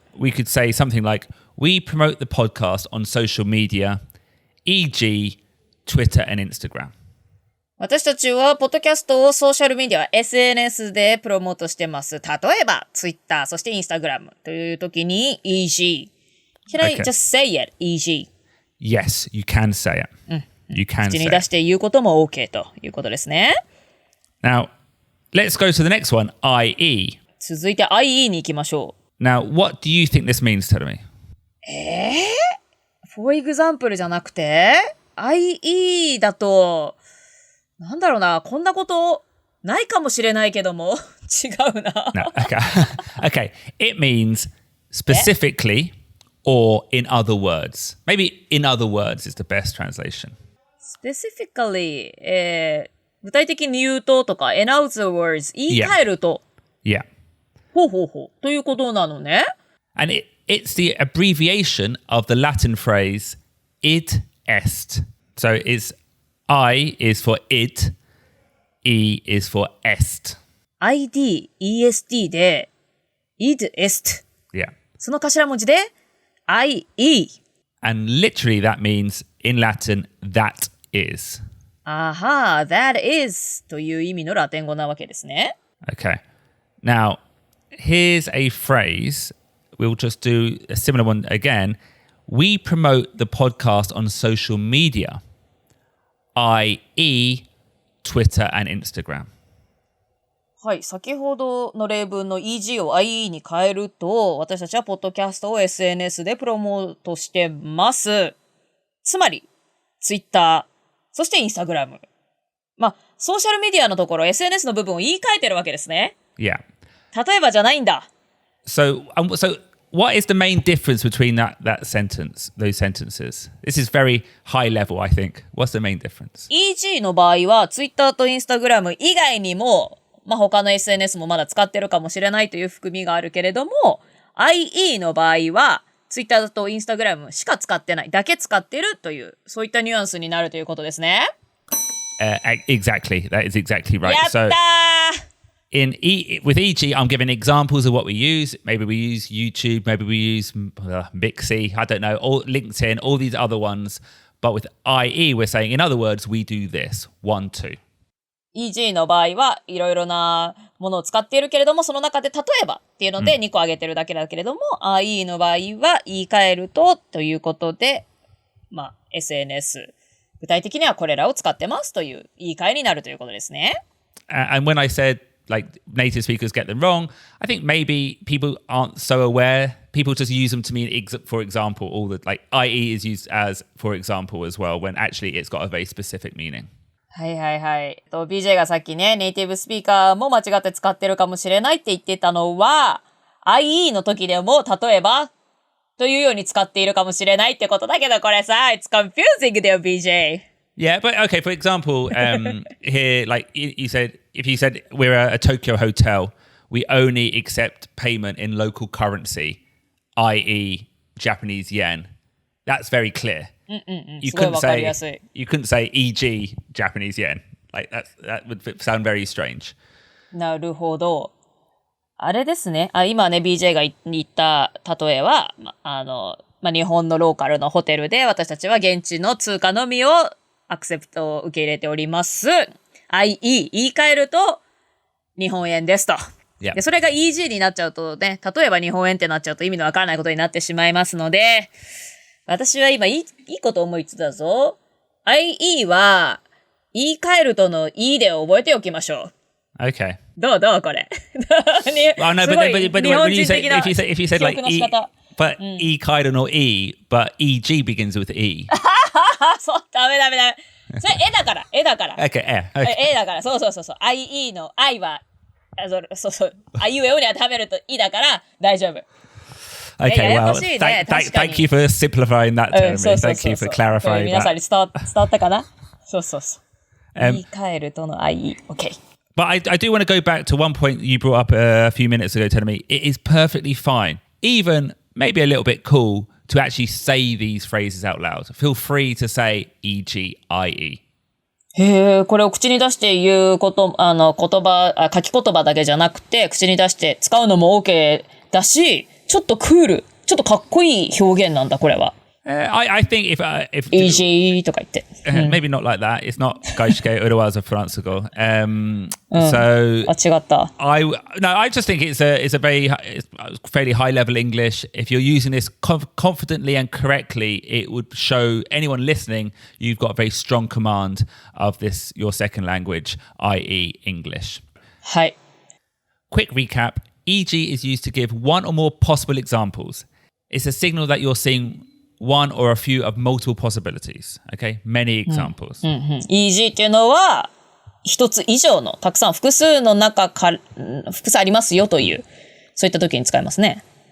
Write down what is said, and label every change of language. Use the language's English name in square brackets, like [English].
[English] So we could say something like, we promote the podcast on social media, e.g. Twitter and Instagram. [Japanese] 私たちはポッドキャストをソーシャルメディア SNS でプロモートしてます。例えば Twitter そして Instagram という時に e.g. [English] Can I just say it? e.g. Yes, you can say it. You can [Japanese] 口 [English] say [Japanese] に出 [English] it. [Japanese] して言うことも OK ということですね。 [English] Now, let's go to the next one, i.e. [Japanese] 続いて i.e. に行きましょう。 [English] Now, what do you think this means, Terumi? For example [Japanese] じゃなくて [English] i.e. [Japanese] だとなんだろうな、こんなことないかもしれないけども違うな。 [English] No, okay. Okay, it means specifically or in other words. Maybe in other words is the best translation. [Japanese] Specifically、具体的に言うととか [English] in other words [Japanese] 言い換えると、 [English] Yeah. [Japanese] ほうということなのね。 [English] And it's the abbreviation of the Latin phrase id est. So it's I is for id, E is for est. [Japanese] id, est で id est。 [English] Yeah. [Japanese] その頭文字で ie。 [English] And literally that means in Latin, that is. [Japanese] aha, that is という意味のラテン語なわけですね。 [English] Okay. Now, here's a phrase. We'll just do a similar one again. We promote the podcast on social media, i.e. Twitter and Instagram. [Japanese] はい、先ほどの例文の e.g を i.e に変えると、私たちはポッドキャストを SNS でプロモートしてます。つまり、Twitter、そして Instagram。まあ、ソーシャルメディアのところ、SNS の部分を言い換えてるわけですね。 [English] Yeah. [Japanese] 例えばじゃないんだ。 [English] So what is the main difference between that sentence, those sentences? This is very high level, I think. What's the main difference? [Japanese] e.g の場合は、Twitter と Instagram 以外にも、まあ、他の SNS もまだ使ってるかもしれないという含みがあるけれども、IE の場合は、Twitter と Instagram しか使ってない、だけ使ってるという、そういったニュアンスになるということですね。 [English] Exactly. That is exactly right. [Japanese] やったー [English] So, with e.g, I'm giving examples of what we use. Maybe we use YouTube, maybe we use Mixi, I don't know, all LinkedIn, all these other ones. But with IE, we're saying, in other words, we do this. 1, 2. [Japanese] e.g の場合はいろいろなものを使っているけれども、その中で例えばっていうので2個挙げてるだけだけれども、IE の場合は言い換えるとということで、まあ SNS、具体的にはこれらを使ってますという言い換えになるということですね。 [English] And when I said, like, native speakers get them wrong, I think maybe people aren't so aware. People just use them to mean, for example, all the, like, IE is used as, for example, as well, when actually it's got a very specific meaning. [Japanese] はいはいはい。 BJ がさっきね、ネイティブスピーカーも間違って使ってるかもしれないって言ってたのは、IE の時でも、例えば、というように使っているかもしれないってことだけど、これさ、 [English] it's confusing [Japanese] だよ、BJ. [English] Yeah, but okay, for example, here, like you said, if you said we're a Tokyo hotel, we only accept payment in local currency, i.e. Japanese yen. That's very clear. You couldn't say e.g. Japanese yen. Like that would sound very strange. [Japanese] なるほど。あれですね。今ね、BJ が言った例えは、日本のローカルのホテルで私たちは現地の通貨のみをアクセプトを受け入れております。 [English] i.e. [Japanese] 言い換えると日本円ですと。 [English] Yeah. [Japanese] でそれが e.g. になっちゃうとね、例えば日本円ってなっちゃうと意味のわからないことになってしまいますので、私は今いいこと思いついたぞ。 IE は言い換えるとの E で覚えておきましょう。 [English] Okay. [Japanese] どうこれ。 [English] Oh no, but when you say if you said like E, but E [Japanese] 変えるの [English] E, but EG begins with E. [Japanese] そう、ダメ。それ絵だから。 [English] Okay, [Japanese] 絵だから、そう。IE の I は、そう。あいうえおに当てはめると E だから大丈夫。 [English] Okay, well, thank you for simplifying that to me. Thank you for clarifying that. [Japanese] 皆さんに伝わったかな？そう。言い換えるとの IE. Okay. [English] But I do want to go back to one point you brought up a few minutes ago, telling me it is perfectly fine, even maybe a little bit cool, to actually say these phrases out loud. Feel free to say e.g. i.e. [Japanese] へえ、これを口に出して言うこと、書き言葉だけじゃなくて、口に出して使うのも OK だし、ちょっとクール、ちょっとかっこいい表現なんだ、これは。 [English] I think if [Japanese] easy とか言って。 [English] maybe not like that. It's not [Japanese] 外資系裏技フランス語. [English] So [Japanese] 違った。 [English] I just think it's a fairly high level English. If you're using this confidently and correctly, it would show anyone listening you've got a very strong command of this your second language, i.e. English. [Japanese] はい。 [English] Quick recap. E.g. is used to give one or more possible examples. It's a signal that you're seeing one or a few of multiple possibilities. Okay? Many examples. E.g. [Japanese] っていうのは、一つ以上の、たくさん複数の中から、複数ありますよという、そういった時に使いますね。